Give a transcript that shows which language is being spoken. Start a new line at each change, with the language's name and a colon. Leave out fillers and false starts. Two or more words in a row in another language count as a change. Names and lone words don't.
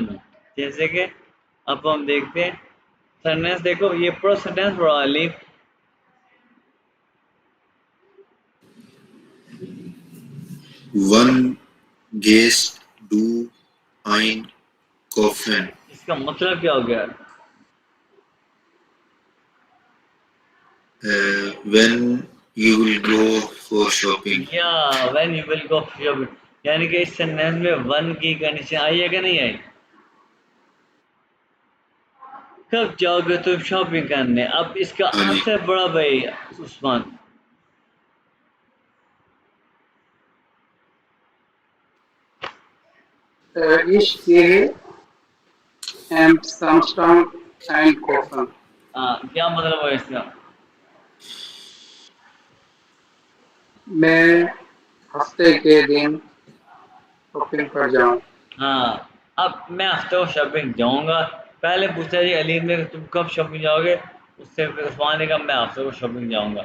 Urdu: جیسے کہ اب ہم دیکھتے ہیں سینٹینس، دیکھو یہ پورا سینٹینس پڑھا لی,
German: One gehst du einkaufen?
Urdu: اس کا مطلب کیا ہو گیا?
English: When you will go for shopping?
Urdu: या
English: when you will go shopping,
Urdu: یعنی کہ اس سینٹینس میں وین کی کنڈیشن آئی ہے کہ نہیں آئی? کب جاؤ گے تم شاپنگ کرنے? اب اس کا ہاں جی. آنسر بڑا بھائی عثمان.
German: Ich gehe am Samstag einkaufen.
Urdu: ہاں، کیا مطلب ہے اس کا? میں ہفتے کے دن شاپنگ پر جاؤں. ہاں، اب میں ہفتے کو شاپنگ جاؤں گا. پہلے پوچھا جی علی نے تم کب شاپنگ جاؤ گے، اس سے پھر عثمان نے کہا میں ہفتے کو شاپنگ جاؤں گا.